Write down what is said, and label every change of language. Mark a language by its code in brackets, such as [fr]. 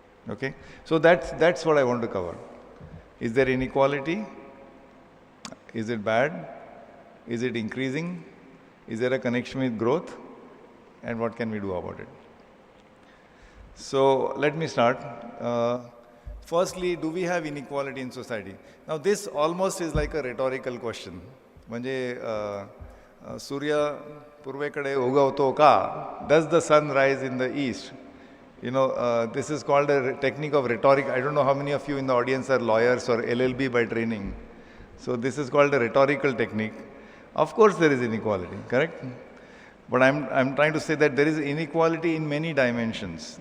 [en] Okay, so that's what I want to cover. Is there inequality? Is it bad? Is it increasing? Is there a connection with growth? And what can we do about it? So let me start. Firstly, do we have inequality in society? Now this almost is like a rhetorical question. [mr] म्हणजे सूर्य पूर्वेकडे उगवतो का? [en] Does the sun rise in the east? You know, this is called a technique of rhetoric. I don't know how many of you in the audience are lawyers or LLB by training. So this is called a rhetorical technique. Of course there is inequality, correct? But I'm trying to say that there is inequality in many dimensions.